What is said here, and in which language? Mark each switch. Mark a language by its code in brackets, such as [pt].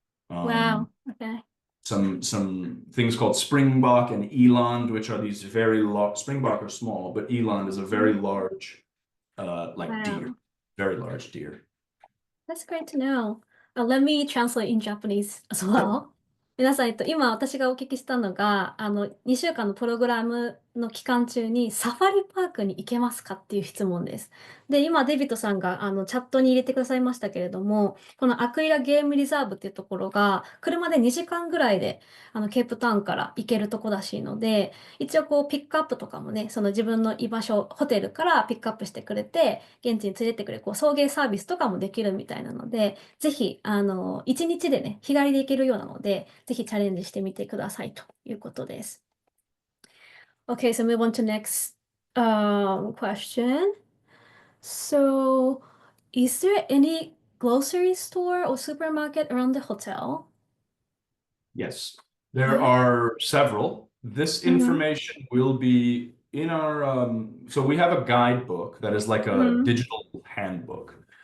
[en] Wow. Okay. Some things called springbok and eland, which are these very large. Springbok are small, but eland is a very large, deer, very large deer. That's great to know. Let me translate in Japanese as well. [ja] 皆さん、今私がお聞きしたのが、2週間のプログラムの期間中にサファリパークに行けますかっていう質問です。で、今デビットさんがチャットに入れてくださいましたけれども、このアクイラゲームリザーブっていうところが、車で2時間ぐらいでケープタウンから行けるとこらしいので、一応こうピックアップとかもね、その自分の居場所、ホテルからピックアップしてくれて、現地に連れてくれる、こう送迎サービスとかもできるみたいなので、ぜひ、1日でね、日帰りで行けるようなので、ぜひチャレンジしてみてくださいということです。 [en] Okay, so move on to next question. So, is there any grocery store or supermarket around the hotel? Yes, there are several. This information will be in our, so we have a guidebook that is like a digital handbook.